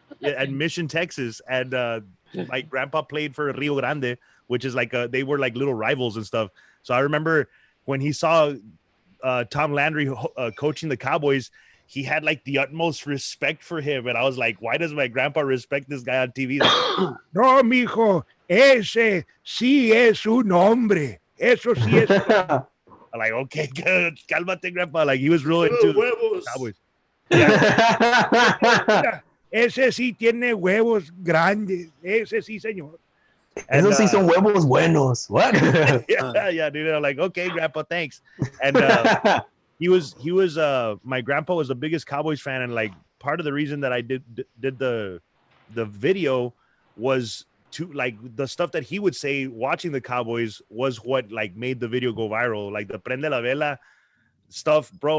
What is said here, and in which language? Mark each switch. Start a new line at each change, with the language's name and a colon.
English: at Mission, Texas, and my grandpa played for Rio Grande, which is like they were like little rivals and stuff. So I remember when he saw Tom Landry coaching the Cowboys, he had like the utmost respect for him, and I was like, why does my grandpa respect this guy on TV?
Spanish: Like, no, mijo, ese sí es un hombre. Eso sí es.
English: I'm like, okay, good.
Spanish: Cálmate,
English: grandpa. Like, he was real into the Cowboys. Yeah.
Spanish: Ese sí tiene huevos grandes. Ese sí, señor. And esos sí son huevos buenos.
English: What? yeah, dude. I'm like, okay, grandpa, thanks. And he was my grandpa was the biggest Cowboys fan, and like part of the reason that I did the video was to like the stuff that he would say watching the Cowboys was what like made the video go viral. Like the Prende la Vela stuff, bro.